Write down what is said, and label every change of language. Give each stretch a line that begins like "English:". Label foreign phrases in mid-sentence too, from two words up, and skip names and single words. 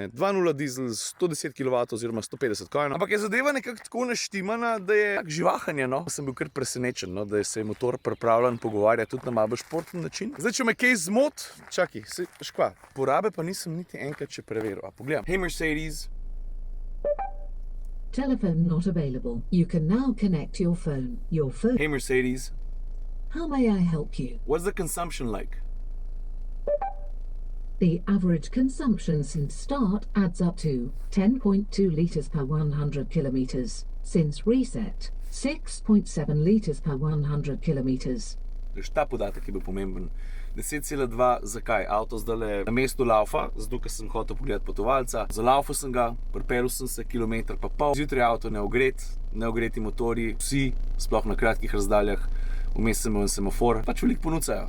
Slovenian: 2.0 dizel, 110 kW oziroma 150 konj, ampak je zadeva nekako tako naštimana, da je tak živahanje, no. Sem bil kar presenečen, no, da se je motor pripravljen pogovarjati tudi na malo športen način. Zdaj, če me kaj zmot, čakaj, škva, porabe pa nisem niti enkrat še preveril. A pogledam. Hey Mercedes.
English: Telephone not available. You can now connect your phone. Hey Mercedes. How may I help you? What's the consumption like? The average consumption since start adds up to 10.2 litres per 100 kilometres. Since reset, 6.7 litres per 100 kilometres.
Slovenian: Ta podatek je bil pomemben. 10,2, zakaj? Avto zdaj na mestu laufa, zato ker sem hotel pogledati potovalca. Zalaufal sem ga, pripeljal sem se kilometer pa pol. Zjutraj avto neogreti motorji, vsi, sploh na kratkih razdaljah. Vmes sem imel semafor, pač veliko ponucajo.